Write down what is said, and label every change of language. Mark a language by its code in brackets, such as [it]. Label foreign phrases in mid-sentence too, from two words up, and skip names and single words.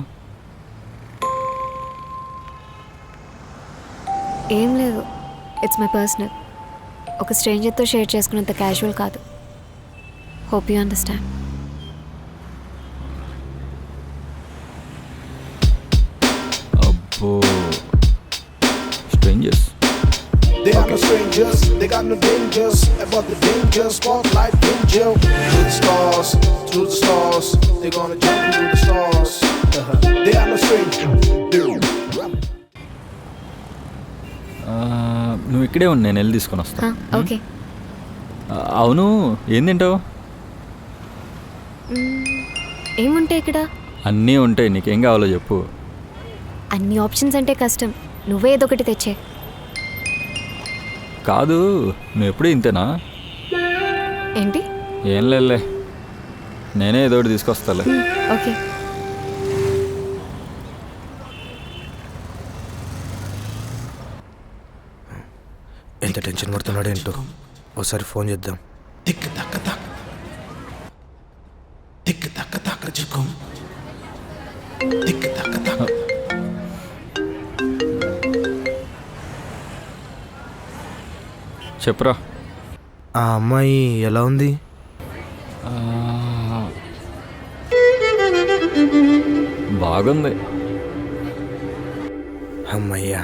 [te] ఏం లేదు, [en] it's my personal. [te] ఒక స్ట్రేంజర్తో షేర్ చేసుకున్నంత క్యాజువల్ కాదు. [en] hope you understand. [te] అబ్బో, స్ట్రేంజర్స్. [en] They are no strangers, they got no dangers, about the danger, spotlight danger. To the stars, they're gonna jump into the stars. They are no strangers. [te] నువ్వు ఇక్కడే ఉండి నేను వెళ్ళి తీసుకొని వస్తా. ఓకే. అవును, ఏం తింటావు? ఏముంటాయి ఇక్కడ? అన్నీ ఉంటాయి, నీకేం కావాలో చెప్పు. అన్ని ఆప్షన్స్ అంటే కష్టం. నువ్వే ఏదో ఒకటి తెచ్చే. కాదు, నువ్వు ఎప్పుడూ ఇంతేనా? ఏంటి? ఏం లేదులే, నేనే ఏదో ఒకటి తీసుకొస్తాలే. ఓకే. ఎంత టెన్షన్ పడుతున్నాడు ఏంటో. ఒకసారి ఫోన్ చేద్దాం. Tick tack tack, tick tack tack, chikum. Tick tack tack. చెప్పురా. ఆ అమ్మాయి ఎలా ఉంది? బాగుంది. అమ్మయ్యా.